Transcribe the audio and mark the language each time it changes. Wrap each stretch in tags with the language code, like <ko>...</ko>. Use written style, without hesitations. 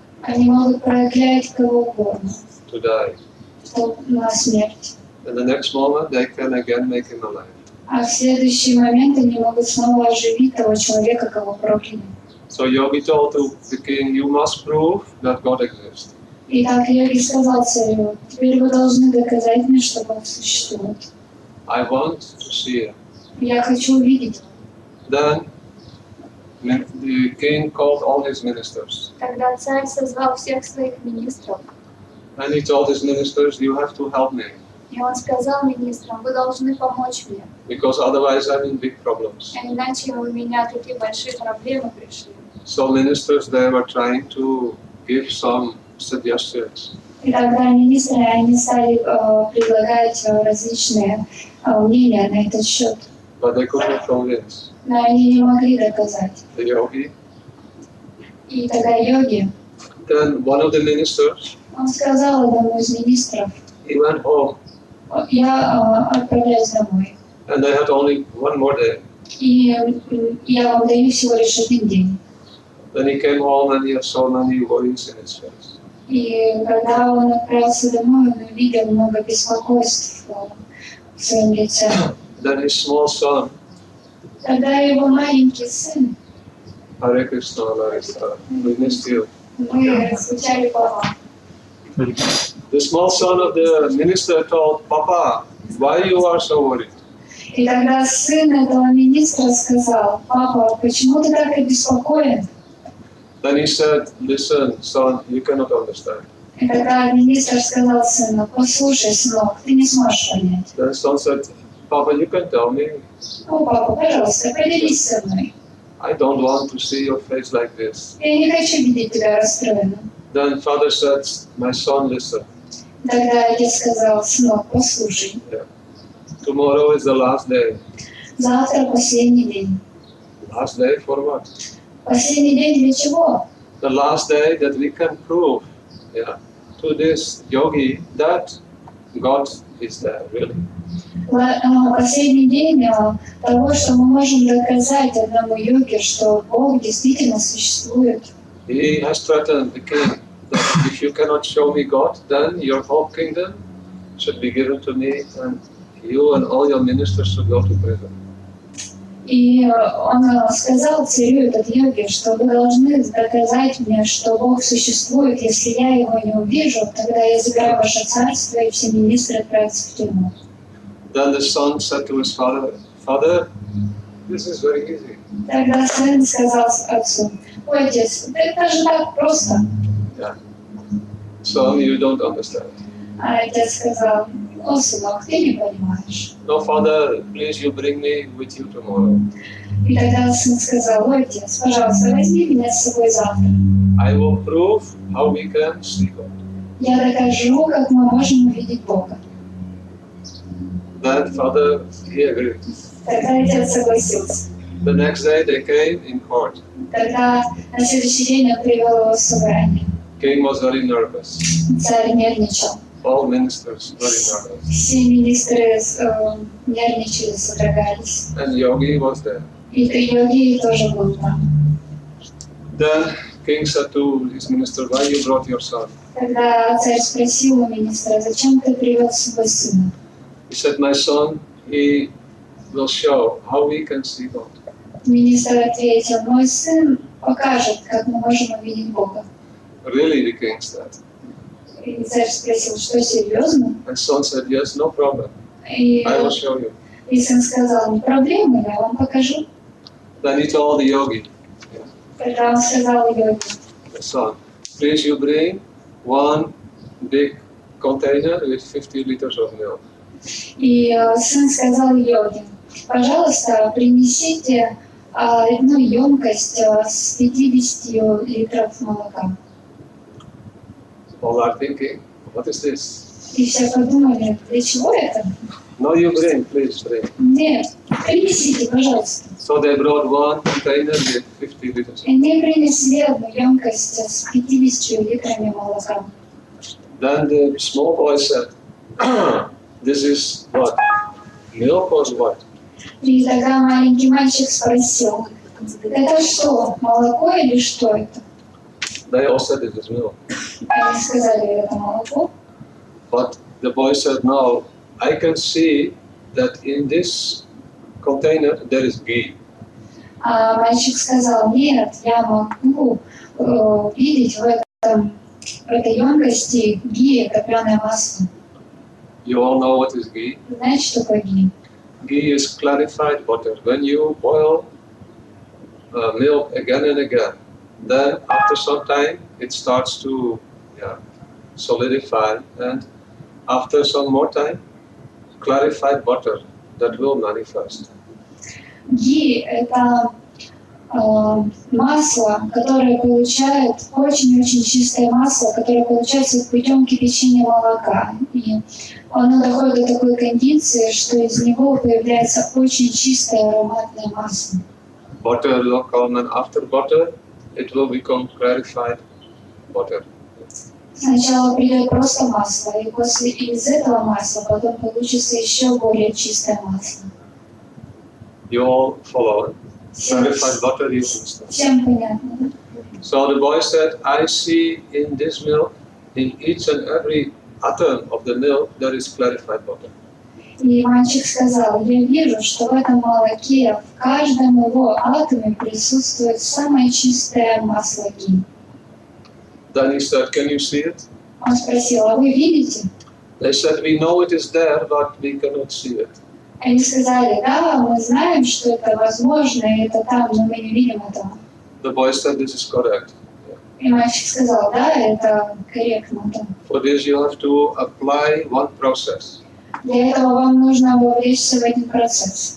<ru>Они могут проклять кого угодно,</ru> <en>to die.</en> <ru>на смерть.</ru> <en>And the next moment, they can again make him alive.</en> <ru>А в следующий момент они могут снова оживить того человека, кого прокляли.</ru> <en>So Yogi told to the king, you must prove that God exists.</en> <ru>И так йоги сказал царю: теперь вы должны доказать мне, что Бог существует.</ru> <en>I want to see it.</en> <ru>Я хочу увидеть.</ru> <en>Then the king called all his ministers.</en> <ru>Тогда царь созвал всех своих министров,</ru> <en>And he told his ministers, you have to help me.</en> <ru>и он сказал министрам: вы должны помочь мне,</ru> <en>Because otherwise I'm in big problems.</en> <ru>а иначе у меня такие большие проблемы пришли.</ru> <en>So ministers, they were trying to give some suggestions.</en> <ru>И тогда министры, они стали предлагать различные мнения на этот счет.</ru> <en>But they could not convince</en> <ru>Но они не могли доказать.</ru> <en>the yogi.</en> <ru>И тогда йоги,</ru> <en>Then one of the ministers,</en> <ru>он сказал одному из министров:</ru> <en>he went home</en> <ru>я отправляюсь домой.</ru> <en>and they had only one more day.</en> <ru>И я вам даю всего лишь один день.</ru> <en>Then he came home and he had so many worries in his face.</en> <ru>И когда он отправился домой, он увидел много беспокойств в своем лице.</ru> <en>Then his small son,</en> <ru>Тогда его маленький сын,</ru> <en>Hare Krishna, we missed you.</en> <ru>мы скучали по вам.</ru> <en>The small son of the minister told, Papa, why you are so worried?</en> <ru>И тогда сын этого министра сказал: папа, почему ты так обеспокоен?</ru> <en>Then he said, listen, son, you cannot understand.</en> <ru>И тогда министр сказал сыну: послушай, сынок, ты не сможешь понять.</ru> <en>Then son said, Papa, you can tell me.</en> <ru>О, папа, пожалуйста, поделись со мной.</ru> <en>I don't want to see your face like this.</en> <ru>Я не хочу видеть тебя расстроенным.</ru> <en>Then father said, my son, listen.</en> <ru>Тогда отец сказал: сынок, послушай,</ru> <en>Tomorrow is the last day.</en> <ru>завтра последний день.</ru> <en>Last day for what?</en> <ru>Последний день для чего?</ru> <en>The last day that we can prove to this yogi that God is there, really.</en> <ru>Последний день того, что мы можем доказать одному йоге, что Бог действительно существует.</ru> <en>He has threatened the king that if you cannot show me God, then your whole kingdom should be given to me and you and all your ministers should go to prison.</en> <ru>И он сказал царю, этот йоги, что вы должны доказать мне, что Бог существует. Если я его не увижу, тогда я забираю ваше царство, и все министры отправятся в тюрьму.</ru> <en>Then the son said to his father, Father, this is very easy.</en> <ru>Тогда сын сказал отцу: ой, отец, это же так просто.</ru> <en>Son, you don't understand.</en> <ru>А отец сказал: о, сынок, ты не понимаешь.</ru> <en>No, father, please you bring me with you tomorrow.</en> <ru>И тогда сын сказал: ой, отец, пожалуйста, возьми меня с собой завтра.</ru> <en>I will prove how we can see God.</en> <ru>Я докажу, как мы можем увидеть Бога.</ru> <en>Then father, he agreed.</en> <ru>Тогда отец согласился.</ru> <en>The next day they came in court.</en> <ru>Тогда на следующий день он привел его в собрание.</ru> <en>King was very nervous.</en> <ru>Царь нервничал.</ru> <en>All ministers very nervous.</en> <ru>Все министры нервничали, содрогались.</ru> <en>And Yogi was there.</en> <ru>И йоги тоже был там.</ru> <en>Then king said to his minister, why you brought your son?</en> <ru>Тогда царь спросил у министра: зачем ты привел с собой сына?</ru> <en>He said, my son, he will show how we can see God.</en> <ru>Министр ответил: мой сын покажет, как мы можем увидеть Бога.</ru> <en>Really, the king said.</en> <ru>И царь спросил: что, серьезно?</ru> <en>And son said, yes, no problem.</en> <ru>И</ru> <en>I will show you.</en> <ru>сын сказал: не проблема, я вам покажу.</ru> <en>Then he told the yogi,</en> <ru>Тогда он сказал йоге:</ru> <en>son, please you bring one big container with 50 liters of milk.</en> <ru>И сын сказал йоге: пожалуйста, принесите одну емкость с 50 литров молока.</ru> <en>All are thinking, what is this?</en> <ru>И все подумали, для чего это?</ru> <en>No, you bring, please bring.</en> <ru>Нет, принесите, пожалуйста.</ru> <en>So they brought one container with 50 liters.</en> <ru>И мне принесли одну емкость с 50 литрами молока.</ru> <en>Then the small boy said, this is what? Milk or what?</en> <ru>И тогда маленький мальчик спросил, это что, молоко или что это?</ru> <en>They all said it is milk.</en> <ru>Они сказали, это молоко.</ru> <en>But the boy said, no, I can see that in this container there is ghee.</en> <ru>А мальчик сказал, нет, я могу видеть в этой емкости ги, топленое масло.</ru> <en>You all know what is ghee?</en> <ru>Знаете, что такое ги?</ru> <en>Ghee is clarified butter. When you boil milk again and again, then after some time it starts to solidify, and after some more time, clarified butter that will manifest.</en> <ru>Ги – это масло, которое получает, очень-очень чистое масло, которое получается путем кипячения молока. И оно доходит до такой кондиции, что из него появляется очень чистое ароматное масло.</ru> <en>Butter will come, and after butter, it will become clarified butter.</en> <ru>Сначала придет просто масло, и после из этого масла потом получится еще более чистое масло.</ru> <en>You all follow. Clarified butter, you understand.</en> <ru>Всем понятно, да?</ru> <en>So the boy said, I see in this milk, in each and every atom of the milk, there is clarified butter.</en> <ru>И мальчик сказал, я вижу, что в этом молоке, в каждом его атоме присутствует самое чистое масло ги.</ru> <en>Then he said, can you see it?</en> <ru>Он спросил, а вы видите?</ru> <en>They said, we know it is there, but we cannot see it.</en> <ru>Они сказали, да, мы знаем, что это возможно, и это там, но мы не видим этого.</ru> <en>The boy said, this is correct.</en> <ru>И мальчик сказал, да, это корректно. Да.</ru> <en>For this you have to apply one process.</en> <ru>Для этого вам нужно вовлечься в один процесс.</ru>